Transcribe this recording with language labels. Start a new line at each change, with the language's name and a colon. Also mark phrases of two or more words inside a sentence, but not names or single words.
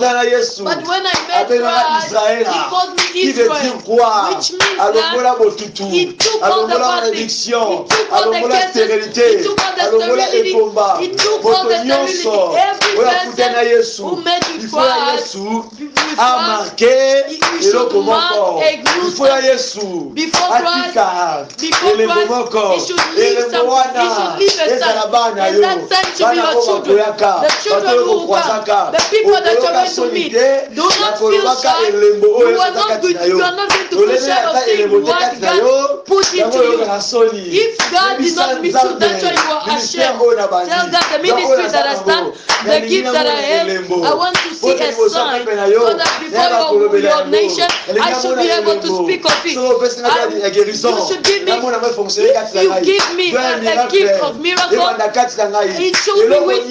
English: But when I met Christ, he called me Israel, which means that he took all the bondage, he took all the curses, he took all the sterility, he took all the sterility, every person who made you cry,
French: a marqué
Lingala: eloko moko.
French: Il faut
Lingala: ya Yesu atika elembo moko elembo wana ezala bana yo bana ko bakoyaka bato kokwazaka okoyoka soni te na kolobaka elembo oyo ezaka kati na yo olebe ata elembo te kati na yo yango oyokaka soni.
English: If God did not meet you, that's why you are ashamed. Tell God the ministry that I stand, the gift that I have, I want to see a sign so that before your nation, I should be able to speak of it. You should give me, if you give me a gift of miracle, it should be with me.